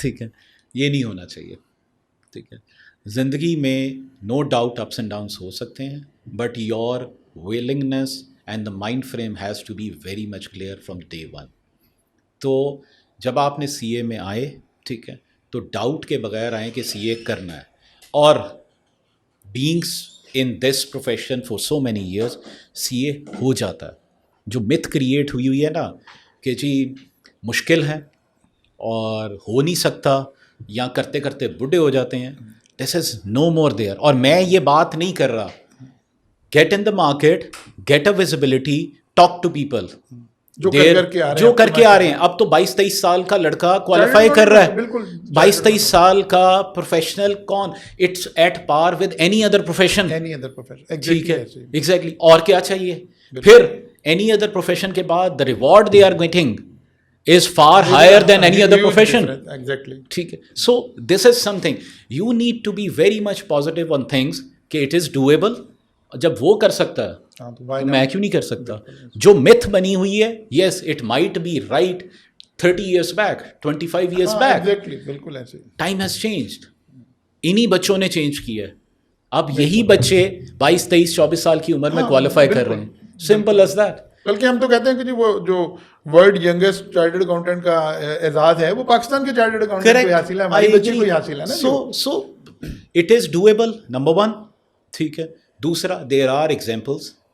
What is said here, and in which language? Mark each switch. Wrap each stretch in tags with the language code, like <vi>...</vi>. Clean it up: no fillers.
<ur>ٹھیک ہے, یہ نہیں ہونا چاہیے. ٹھیک ہے, زندگی میں</ur> <en>no doubt ups and downs</en> <ur>ہو سکتے ہیں,</ur> <en>But your willingness and the mind frame has to be very much clear from day one.</en> <ur>تو جب آپ نے CA میں آئے, ٹھیک ہے, تو ڈاؤٹ کے بغیر آئیں کہ CA کرنا ہے.</ur> <en>اور beings in this profession for so many years CA</en> <ur>ہو جاتا ہے. جو myth کریٹ ہوئی ہے نا کہ جی مشکل ہے اور ہو نہیں سکتا, یا کرتے کرتے بڈھے ہو جاتے ہیں,</ur> <en>this is no more there.</en> <ur>اور میں یہ بات نہیں کر رہا,</ur> <en>get in the market, get a visibility, talk to people.</en> <ur>جو کر کے آ رہے ہیں. اب تو 22-23 سال کا لڑکا کوالیفائی کر رہا ہے. 22-23 سال کا پروفیشنل کون,</ur> <en>It's at par with any other profession.</en> <ur>ٹھیک ہے,</ur> <en>Exactly.</en> <ur>اور کیا چاہیے پھر</ur> <en>any other profession</en> <ur>کے بعد,</ur> <en>The reward they are getting is far higher than any other profession. Exactly.</en> <ur>ٹھیک ہے,</ur> <en>so this is something you need to be very much positive on things کہ it is doable.</en> <ur>جب وہ کر سکتا ہے تو میں کیوں نہیں کر سکتا. جو myth بنی ہوئی ہے,</ur> <en>yes it might be right 30 years back, 25 years back.</en> <ur>بالکل ایسے.</ur> <en>Time has changed.</en> <ur>انہی بچوں نے چینج کیا ہے. اب یہی بچے 22-23-24 سال کی عمر میں کوالیفائی کر رہے ہیں.</ur> <en>Simple as that.</en> <ur>بلکہ ہم تو کہتے ہیں کہ جی وہ جو ورلڈ ینگسٹ چارٹرڈ اکاؤنٹنٹ کا اعزاز ہے وہ پاکستان کے چارٹرڈ اکاؤنٹنٹ کو حاصل ہے, ہماری بچی کو حاصل ہے نا.</ur> <en>So it is doable, number 1.</en> <ur>ٹھیک ہے, دوسرا</ur> <en>There are examples.</en>